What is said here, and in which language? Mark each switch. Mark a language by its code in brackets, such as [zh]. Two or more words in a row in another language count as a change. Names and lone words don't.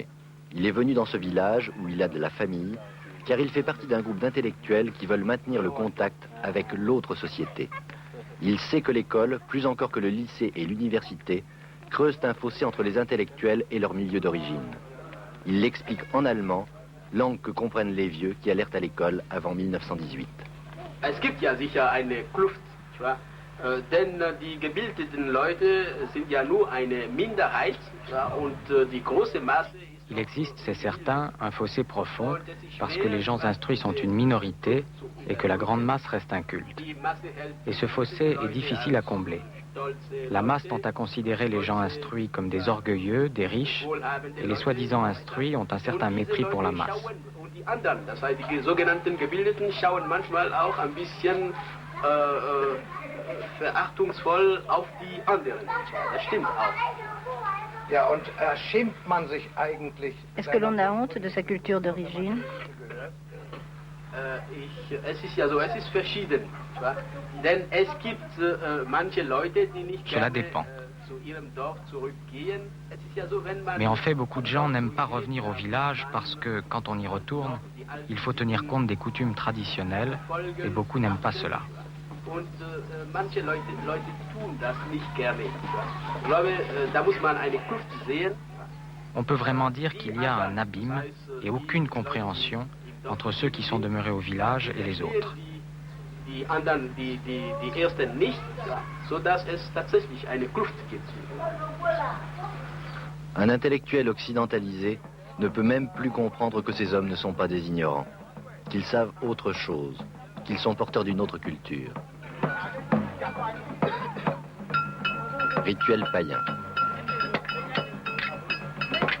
[fr] Il est venu dans ce village où il a de la famille, car il fait partie d'un groupe d'intellectuels qui veulent maintenir le contact avec l'autre société. Il sait que l'école, plus encore que le lycée et l'université, creusent un fossé entre les intellectuels et leur milieu d'origine. Il l'explique en allemand, langue que comprennent les vieux qui allèrent à l'école avant 1918. [de] Es gibt ja sicher eine Kluft, denn die gebildeten Leute sind ja nur eine Minderheit und die große Masse. [fr] Il existe, c'est certain, un fossé profond parce que les gens instruits sont une minorité et que la grande masse reste inculte. Et ce fossé est difficile à combler. La masse tend à considérer les gens instruits comme des orgueilleux, des riches, et les soi-disant instruits ont un certain mépris pour la masse. [de] Das heißt, die sogenannten Gebildeten schauen manchmal auch ein bisschen verachtungsvoll auf die anderen. Das stimmt auch. Ja, und schämt man sich eigentlich? [fr] Est-ce que l'on a honte de sa culture d'origine? [de] Es ist ja so, es ist verschieden. Denn es gibt manche Leute, die nicht [fr] Cela [de] gerne [fr] dépend. [de] zu ihrem Dorf zurückgehen. Es ist ja so, wenn man [fr] Mais en fait, beaucoup de gens n'aiment pas revenir au village parce que, quand on y retourne, il faut tenir compte des coutumes traditionnelles et beaucoup n'aiment pas cela. [de] Und manche Leute tun das nicht gerne. Ich glaube, da muss man eine Kluft sehen. [fr] On peut vraiment dire qu'il y a un abîme et aucune compréhension entre ceux qui sont demeurés au village et les autres. [de] Die anderen, die ersten nicht, sodass es tatsächlich eine Kluft gibt. [fr] Un intellectuel occidentalisé ne peut même plus comprendre que ces hommes ne sont pas des ignorants, qu'ils savent autre chose, qu'ils sont porteurs d'une autre culture. Rituel païen.